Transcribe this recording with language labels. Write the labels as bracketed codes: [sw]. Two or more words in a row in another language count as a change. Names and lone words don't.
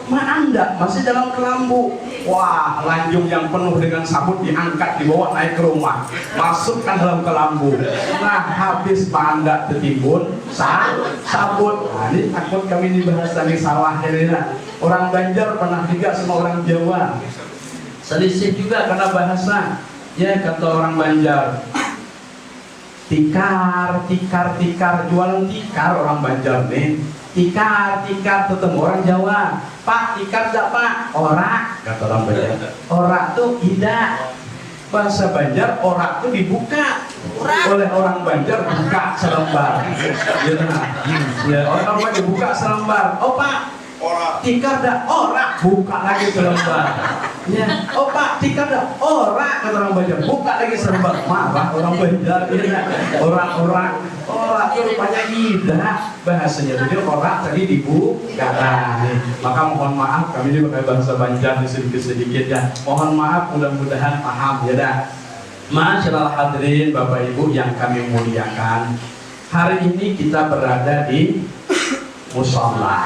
[id] Maanda masih dalam kelambu. Wah, lanjung yang penuh dengan sabut diangkat, dibawa naik ke rumah, masukkan dalam kelambu. Nah, habis Maanda tertimbun, sabut. Nah, ini takut kami dibahas tadi salah ini. Orang Banjar pernah juga sama orang Jawa. Selisih juga karena bahasa. Ya, kata orang Banjar, tikar, jualan tikar orang Banjar nih. Tikar, ketemu orang Jawa. Pak, tikar enggak Pak? Orak, kata orang Banjar. Orak tuh tidak. Bahasa Banjar, orak tuh dibuka. Oleh orang Banjar buka selembar. Ya, orang Banjar buka selembar. Oh Pak, tikar dah orak, buka lagi selembar. Ya, oh Pak, tikar dah orak, kata orang Banjar, buka lagi selembar. Marah orang Banjar, ya. Orang itu rupanya tidak bahasanya. Jadi orak tadi dibuka. Nah, maka mohon maaf, kami ini pakai bahasa Banjar sedikit ya. Mohon maaf, mudah-mudahan paham ya dah. Masyaallah hadirin Bapak Ibu yang kami muliakan, hari ini kita berada di mushola.